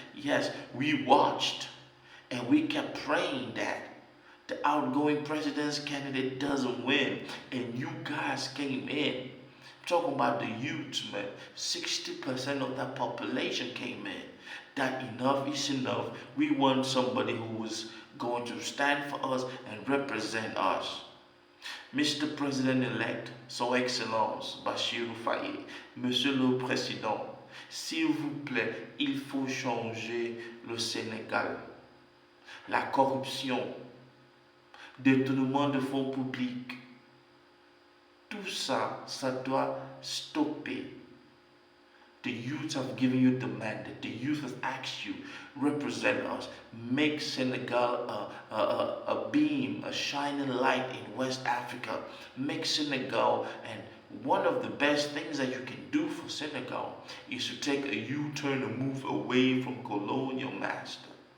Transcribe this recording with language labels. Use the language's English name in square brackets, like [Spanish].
[English] Yes, we watched and we kept praying that the outgoing president's candidate doesn't win, and you guys came in. Talking about the youth, man. 60% of that population came in. That enough is enough. We want somebody who is going to stand for us and represent us. Mr. President-elect, [French] Son Excellence Bassirou Faye, Monsieur le Président, s'il vous plaît, il faut changer le Sénégal. La corruption, détournement de fonds publics, tout ça, ça doit stopper. [English] The youth have given you the mandate. The youth has asked you, represent us. Make Senegal a beam, a shining light in West Africa. Make Senegal, and one of the best things that you can do for Senegal is to take a U-turn and move away from colonial master.